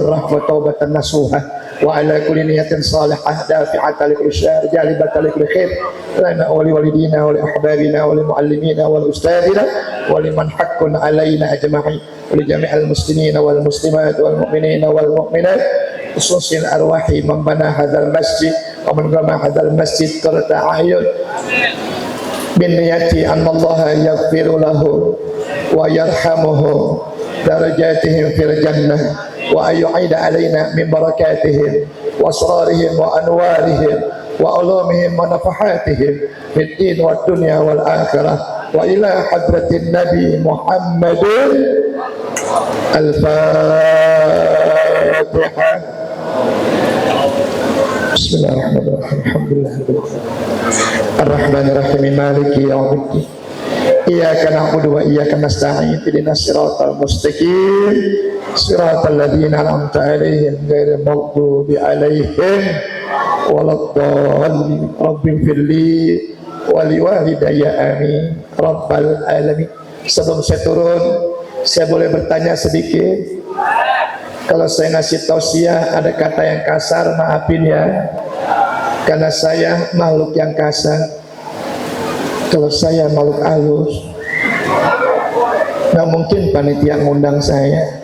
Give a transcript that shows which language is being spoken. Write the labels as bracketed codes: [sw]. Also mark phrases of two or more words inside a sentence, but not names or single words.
[ar] رحمة توبة نصوحا وعلى كل نية صالحة دافعة لكل شر جالبة لكل خير لنا ولوالدينا ولأحبابنا ولمعلمينا ولأستاذنا ولمن حق علينا أجمعين ولجميع المسلمين والمسلمات والمؤمنين والمؤمنات خصوصا أرواح من بنى هذا المسجد ومن قام هذا المسجد قرة أعين بنية أن الله يغفر له ويرحمه درجاتهم في الجنة وأن يعيد علينا من بركاتهم وأسرارهم وأنوارهم وعلومهم ونفحاتهم في الدين والدنيا والآخرة وإلى حضرة النبي محمد الفاتحة. بسم الله الرحمن الرحيم. الحمد لله رب العالمين. الرحمن الرحيم. مالك يوم الدين. إياك نعبد وإياك نستعين اهدنا الصراط المستقيم صراط الذين أنعمت عليهم غير المغضوب عليهم ولا الضالين. رب اغفر لي ولوالدي آمين رب العالمين. [id] Sebelum saya turun, saya boleh bertanya sedikit? Kalau saya ngasih tausiah ada kata yang kasar, maafin ya, karena saya makhluk yang kasar. Kalau saya makhluk halus, nggak mungkin panitia ngundang saya.